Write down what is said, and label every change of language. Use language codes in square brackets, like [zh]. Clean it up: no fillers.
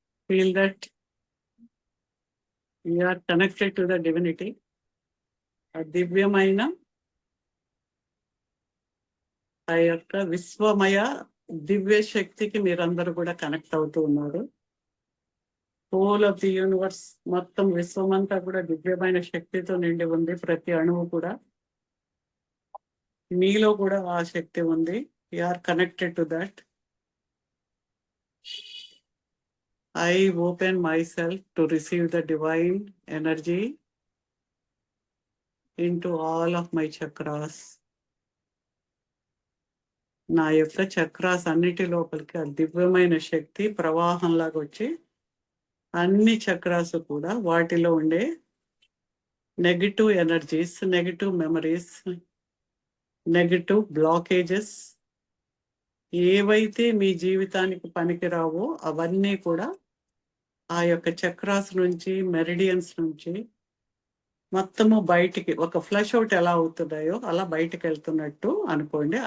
[en] Feel that you are connected to the divinity. [te] ఆ దివ్యమైన ఆ యొక్క విశ్వమయ దివ్య శక్తికి మీరందరూ కూడా కనెక్ట్ అవుతూ ఉన్నారు. [en] whole of the universe, [te] మొత్తం విశ్వమంతా కూడా దివ్యమైన శక్తితో నిండి ఉంది. ప్రతి అణువు కూడా, మీలో కూడా ఆ శక్తి ఉంది. [en] You are connected to that. I open myself to receive the divine energy into all of my chakras. [te] నా యొక్క చక్రాస్ అన్నిటి లోపలికి ఆ దివ్యమైన శక్తి ప్రవాహంలాగా వచ్చి అన్ని చక్రాస్ కూడా వాటిలో ఉండే negative energies, negative memories, negative blockages ఏవైతే మీ జీవితానికి పనికిరావో అవన్నీ కూడా ఆ యొక్క చక్రాస్ నుంచి, మెరిడియన్స్ నుంచి మొత్తము బయటికి ఒక ఫ్లష్ అవుట్ ఎలా అవుతున్నాయో అలా బయటికి వెళ్తున్నట్టు అనుకోండి.